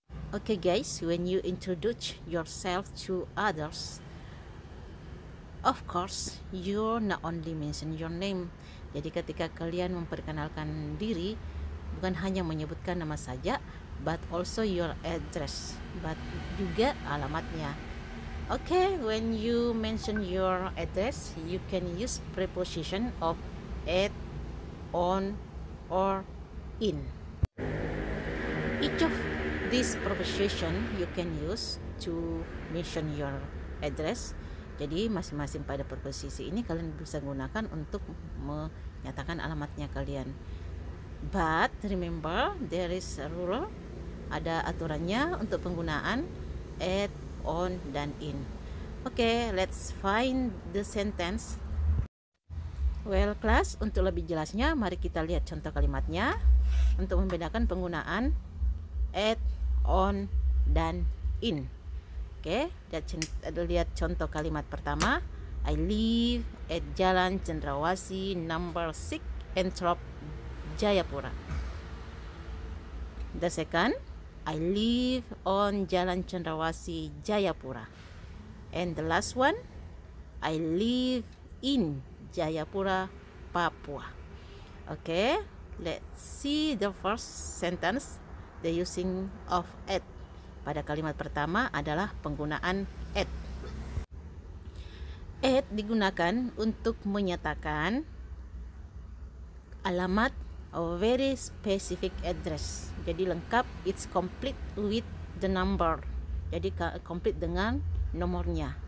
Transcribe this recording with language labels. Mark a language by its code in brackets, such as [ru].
[en] Okay guys, when you introduce yourself to others, of course you not only mention your name. [id] Jadi ketika kalian memperkenalkan diri, bukan hanya menyebutkan nama saja, [en] but also your address, but [id] juga alamatnya. [en] Okay, when you mention your address, you can use preposition of at, on, or in. Each of these preposition you can use to mention your address. [id] Jadi masing-masing pada preposisi ini kalian bisa gunakan untuk menyatakan alamatnya kalian. [en] But remember, there is a rule, [id] ada aturannya untuk penggunaan at, on, dan in. [en] Okay, let's find the sentence. Well class, [id] untuk lebih jelasnya mari kita lihat contoh kalimatnya untuk membedakan penggunaan at, on, dan in. Oke, lihat contoh kalimat pertama. [en] I live at Jalan Cendrawasih number 6 Entrop, Jayapura. The second, I live on Jalan Cendrawasih, Jayapura. And the last one, I live in Jayapura, Papua. Okay, let's see the first sentence, the using of at. [id] Pada kalimat pertama adalah penggunaan at. At digunakan untuk menyatakan alamat [en] or very specific address. [id] Jadi lengkap, [en] it's complete with the number. [id] Jadi complete dengan nomornya.